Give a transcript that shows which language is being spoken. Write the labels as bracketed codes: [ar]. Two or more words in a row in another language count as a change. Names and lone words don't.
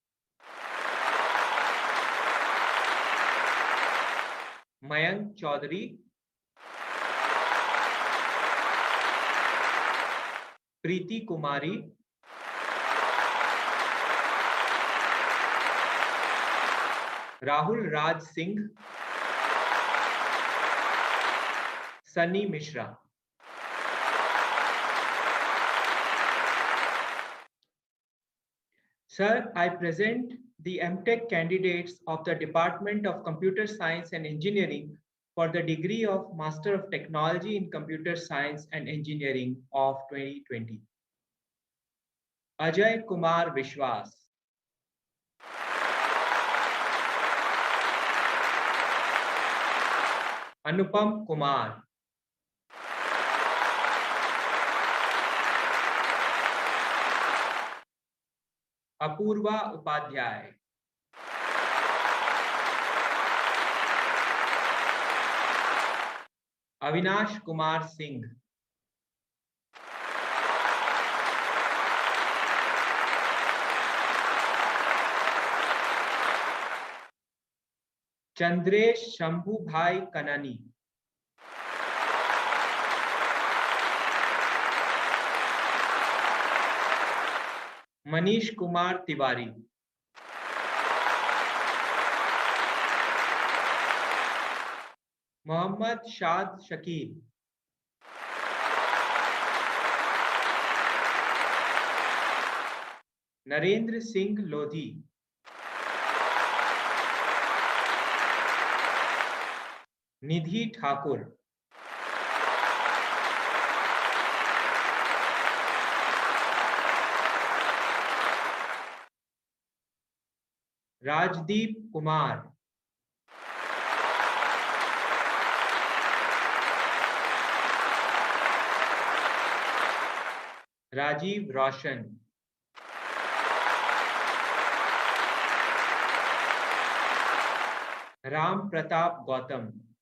[en] Mayank Chaudhary, Preeti Kumari, Rahul Raj Singh, Sunny Mishra. Sir, I present the MTech candidates of the Department of Computer Science and Engineering for the degree of Master of Technology in Computer Science and Engineering of 2020. Ajay Kumar Vishwas, Anupam Kumar, Apurva Upadhyay, Avinash Kumar Singh, Chandresh Shambhu Bhai Kanani, Manish Kumar Tiwari, Mohammad Shad Shakil, Narendra Singh Lodhi, Nidhi Thakur, Rajdeep Kumar, Rajiv Roshan, Ram Pratap Gautam,